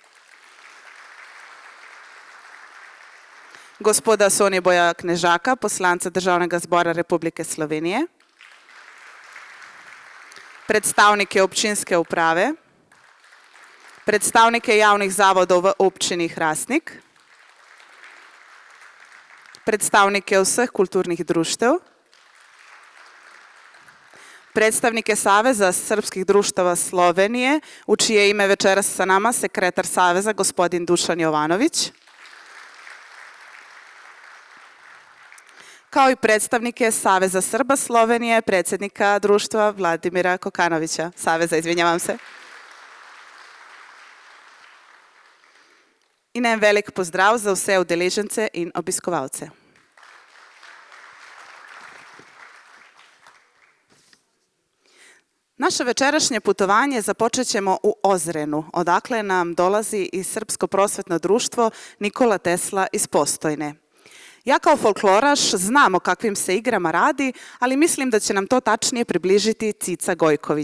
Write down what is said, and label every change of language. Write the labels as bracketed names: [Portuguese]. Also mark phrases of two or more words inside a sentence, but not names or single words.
[Slovenian] Gospoda Soniboja Knežaka, poslanca Državnega zbora Republike Slovenije, predstavnike občinske uprave, predstavnike javnih zavodov v občini Hrastnik, predstavnike vseh kulturnih društev, [Serbian] predstavnike Saveza srpskih društava Slovenije, v čije ime večeras sa nama sekretar Saveza, gospodin Dušan Jovanović, kao i predstavnike Saveza Srba Slovenije, predsjednika društva Vladimira Kokanovića. Saveza, izvinjavam se. [Slovenian] I najem velik pozdrav za vse udeležence in obiskovalce. [Serbian] Naše večerašnje putovanje započet ćemo u Ozrenu, odakle nam dolazi i Srpsko prosvetno društvo Nikola Tesla iz Postojne. Ja kao folkloraš znam o kakvim se igrama radi, ali mislim da će nam to tačnije približiti Cica Gojković.